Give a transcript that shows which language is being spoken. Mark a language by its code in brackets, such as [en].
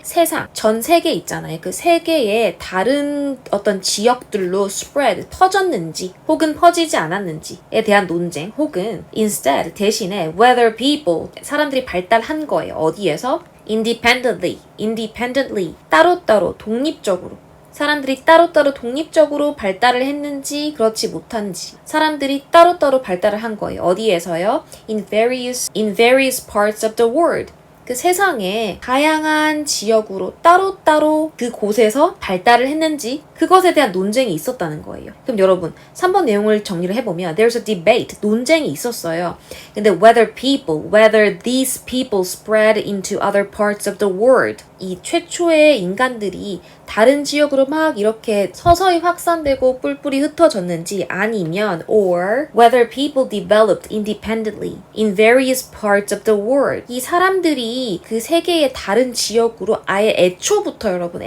[ko] 세상, 전 세계 있잖아요. 그 세계의 다른 어떤 지역들로 spread, 퍼졌는지 혹은 퍼지지 않았는지에 대한 논쟁 혹은 instead, 대신에 [en] whether people, [ko] 사람들이 발달한 거예요. 어디에서? independently, 따로따로, 독립적으로. 사람들이 따로따로 독립적으로 발달을 했는지 그렇지 못한지 사람들이 따로따로 발달을 한 거예요. 어디에서요? [en] In various parts of the world. [ko] 그 세상의 다양한 지역으로 따로따로 그 곳에서 발달을 했는지 그것에 대한 논쟁이 있었다는 거예요. 그럼 여러분 3번 내용을 정리를 해보면 [en] There's a debate, [ko] 논쟁이 있었어요. 근데 [en] whether these people spread into other parts of the world, [ko] 이 최초의 인간들이 다른 지역으로 막 이렇게 서서히 확산되고 뿔뿔이 흩어졌는지 아니면 [en] or whether people developed independently in various parts of the world, [ko] 이 사람들이 그 세계의 다른 지역으로 아예 애초부터